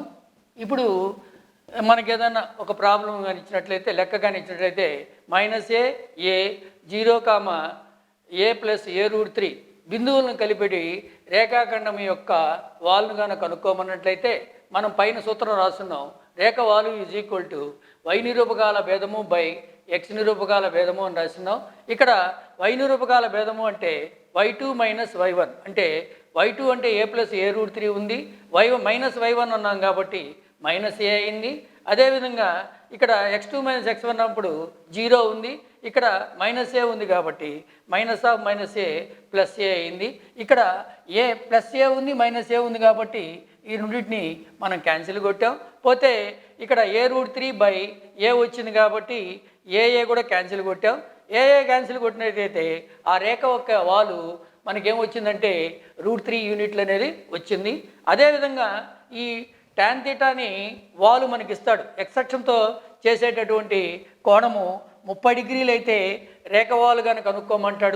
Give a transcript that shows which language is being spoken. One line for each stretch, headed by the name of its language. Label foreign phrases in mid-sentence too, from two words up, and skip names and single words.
Telugu: ఇప్పుడు మనకి ఏదైనా ఒక ప్రాబ్లం కానీ ఇచ్చినట్లయితే, లెక్క కానీ ఇచ్చినట్లయితే -a 0, a + a√3 బిందువులను కలిపి రేఖాఖండం యొక్క వాల్ను కనుక కనుక్కోమన్నట్లయితే మనం పైన సూత్రం రాస్తున్నాం. రేఖ వాలు = y నిరూపకాల భేదము బై x నిరూపకాల భేదము అని రాస్తున్నాం. ఇక్కడ y నిరూపకాల భేదము అంటే y2 - y1 అంటే y2 అంటే a + a√3 ఉంది, y1 అన్నాం కాబట్టి -a అయింది. అదేవిధంగా ఇక్కడ x2 - x1 అన్నప్పుడు 0 ఉంది, ఇక్కడ -a ఉంది కాబట్టి -a + a అయింది. ఇక్కడ a + a ఉంది, -a ఉంది కాబట్టి ఈ రెండింటిని మనం క్యాన్సిల్ కొట్టాం. పోతే ఇక్కడ a√3 బై a వచ్చింది కాబట్టి a కూడా క్యాన్సిల్ కొట్టాం. a క్యాన్సిల్ కొట్టినట్లయితే ఆ రేఖ యొక్క వాలు మనకేమొచ్చిందంటే √3 యూనిట్లు అనేది వచ్చింది. అదేవిధంగా ఈ tan θని వాలు మనకి ఇస్తాడు. x అక్షంతో చేసేటటువంటి కోణము 30 డిగ్రీలు అయితే రేఖ వాలు కనుక కనుక్కోమంటాడు.